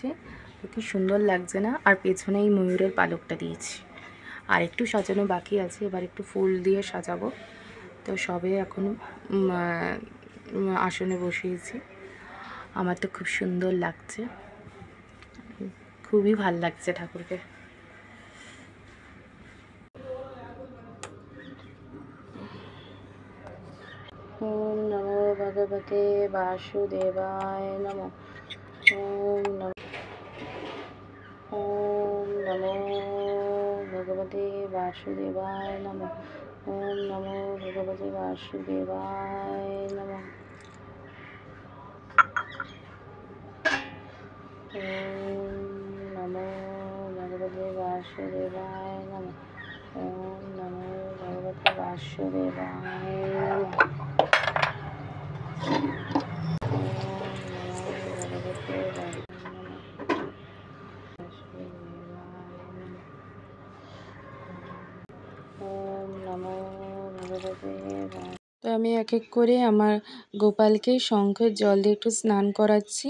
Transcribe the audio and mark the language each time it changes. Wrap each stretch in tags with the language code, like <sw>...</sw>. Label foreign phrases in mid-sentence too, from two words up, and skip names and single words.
<bn>কি সুন্দর লাগছে না? আর পেছনে এই ময়ূরের পালকটা দিয়েছি। আর একটু সাজানো বাকি আছে, এবার একটু ফুল দিয়ে সাজাবো। তো সবে এখন আসনে বসিয়েছি। আমার তো খুব সুন্দর লাগছে, খুবই ভাল লাগছে ঠাকুরকে।</bn> <sa>ওম নমো ভগবতে বাসুদেবায় নমো। ওম নমো ভগবতে বাসুদেবায় নমো। ওম নমো ভগবতে বাসুদেবায় নমো। ওম নমো ভগবতে বাসুদেবায় নমো। ওম নমো ভগবতে বাসুদেবায় নমো।</sa> <bn>তো আমি এক এক করে আমার গোপালকে শঙ্খের জল দিয়ে একটু স্নান করাচ্ছি।</bn>